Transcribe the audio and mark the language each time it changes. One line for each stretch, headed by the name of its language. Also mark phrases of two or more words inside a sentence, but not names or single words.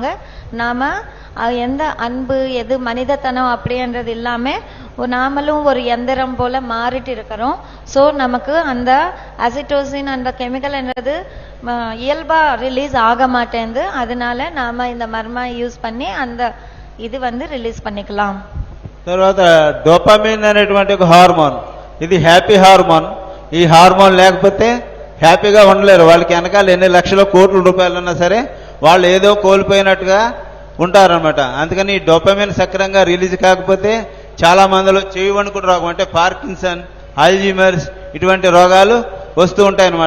Tamil: நாம எந்த அன்பு எது மனிதத்தனம் அப்படின்றது இல்லாம நாமளும் ஒரு எந்திரம் போல மாறிட்டு இருக்கிறோம். ஸோ நமக்கு அந்த அசிட்டோசின் அந்த கெமிக்கல் என்றது இயல்பா ரிலீஸ் ஆக மாட்டேங்குது. அதனால நாம இந்த மர்மா யூஸ் பண்ணி அந்த இது ரிலீஸ் பண்ணிக்கலாம்.
Telugu: తర్వాత డోపమిన్ అనేటువంటి ఒక హార్మోన్, ఇది
English: happy hormone.
Telugu: ఈ హార్మోన్ లేకపోతే హ్యాపీగా ఉండలేరు. వాళ్ళకి వెనకాల ఎన్ని లక్షల కోట్ల రూపాయలు ఉన్నా సరే వాళ్ళు ఏదో కోల్పోయినట్టుగా ఉంటారనమాట. అందుకని ఈ డోపమిన్ సక్రంగా రిలీజ్ కాకపోతే చాలా మందిలో చెవి వణుకుడు రోగం అంటే పార్కిన్సన్, అల్జీమర్స్ ఇటువంటి రోగాలు వస్తూ ఉంటాయన్నమాట.